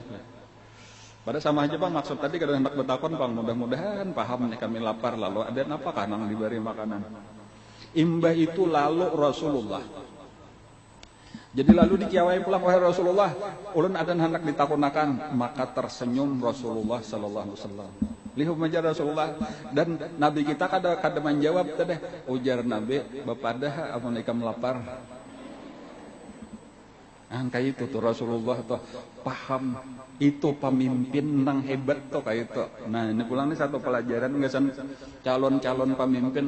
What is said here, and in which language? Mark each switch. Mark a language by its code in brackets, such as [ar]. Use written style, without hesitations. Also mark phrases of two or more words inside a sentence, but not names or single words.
[bjn] Pada sama aja bang, maksud tadi kadang hendak bertakon bang, mudah-mudahan paham nih kami lapar lalu ada apa kanang diberi makanan. Imbah itu lalu Rasulullah. Jadi lalu dikiawai pulang wahai Rasulullah, ulun ada hendak ditakunakan, maka tersenyum Rasulullah [ar] صلى الله عليه وسلم. [bjn] Lihat majar Rasulullah dan Nabi kita kada menjawab tadi. Ujar Nabi, bapadah amun ikam lapar. Kayak itu tuh Rasulullah tuh paham itu pemimpin nang hebat tuh kayak itu. Nah ini pulang nih satu pelajaran ngesan calon-calon pemimpin.